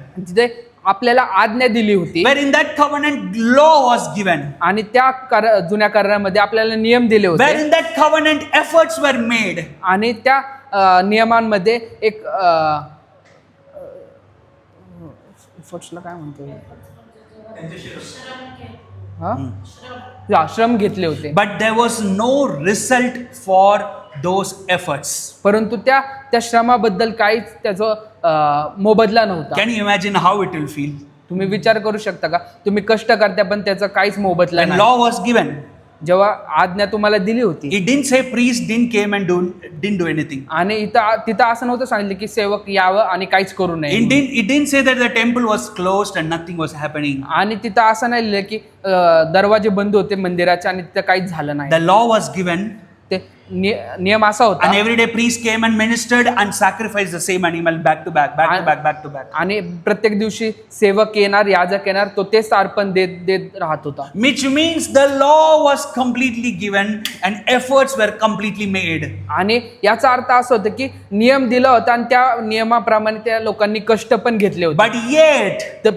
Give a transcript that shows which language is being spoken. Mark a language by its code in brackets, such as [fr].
[mr] जिथे आपल्याला आज्ञा दिली होती. [en] where in that covenant law was given, [mr] आणि त्या जुन्या करारामध्ये आपल्याला नियम दिले [en] where [mr] होते. [en] in that covenant efforts were made. [mr] आणि त्या नियमांमध्ये एक एफर्ट्सला काय म्हणतो, श्रम घेतले होते. [en] But there was no result for those efforts. [mr] परंतु त्या श्रमाबद्दल काहीच त्याचा मोबदला नव्हता. [en] Can you imagine how it will feel [mr] तुम्ही विचार करू शकता का, तुम्ही कष्ट करता पण त्याचा काहीच मोबदला [en] when [mr] नाही. [en] law was given? [mr] जेव्हा आज्ञा तुम्हाला दिली होती, [en] It didn't say priest didn't came and didn't do anything. [mr] आणि तिथं असं नव्हतं सांगितलं की सेवक यावं आणि काहीच करू नये. [en] It didn't say that the temple was closed and nothing was happening. [mr] आणि तिथं असं नाही लिहिलं की दरवाजे बंद होते मंदिराचे आणि तिथं काहीच झालं नाही. [en] The law was given, [mr] ते नियम असा होता. [en] and every day priest came and ministered and sacrificed the same animal back to back. [mr] आणि प्रत्येक दिवशी सेवक येणार, याजक येणार, तो तेच अर्पण देत राहत होता. [en] Which means the law was completely given and efforts were completely made. [mr] आणि याचा अर्थ असा होता की नियम दिला होता आणि त्या नियमाप्रमाणे त्या लोकांनी कष्ट पण घेतले होते.